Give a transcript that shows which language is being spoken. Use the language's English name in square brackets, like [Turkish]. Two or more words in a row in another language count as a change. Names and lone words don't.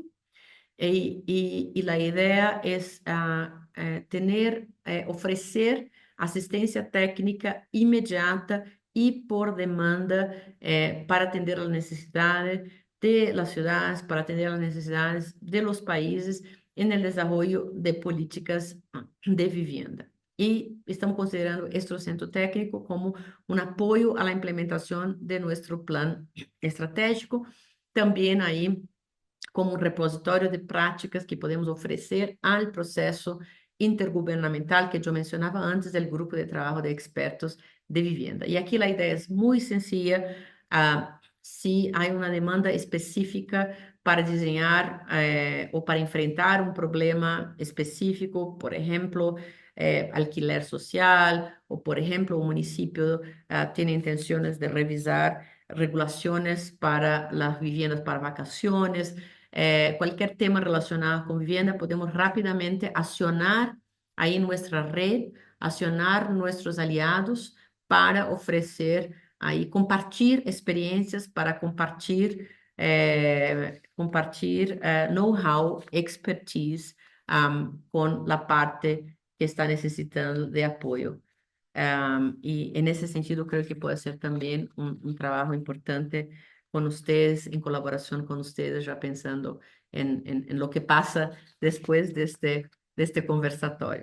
[Spanish] Y la idea es ofrecer asistencia técnica inmediata y por demanda para atender las necesidades de las ciudades, para atender las necesidades de los países en el desarrollo de políticas de vivienda. Y estamos considerando este centro técnico como un apoyo a la implementación de nuestro plan estratégico. También ahí [Portuguese] como um repositório de práticas que podemos oferecer ao processo intergubernamental que eu mencionava antes, do grupo de trabalho de [Spanish] expertos de vivienda. [Portuguese] E aqui a ideia é muito sencilla. Se há uma demanda específica para desenhar ou para enfrentar um problema específico, por exemplo, [Spanish] alquiler social, [Portuguese] ou por exemplo, o município tem intenções de revisar regulações para as [Spanish] viviendas para vacaciones. Cualquier tema relacionado con vivienda, podemos rápidamente accionar ahí nuestra red, accionar nuestros aliados para ofrecer ahí, compartir experiencias, para compartir [English] know-how, expertise [Spanish] con la parte que está necesitando de apoyo. Y en ese sentido creo que puede ser también un trabajo importante con ustedes, en colaboración con ustedes, ya pensando en lo que pasa después de este conversatorio.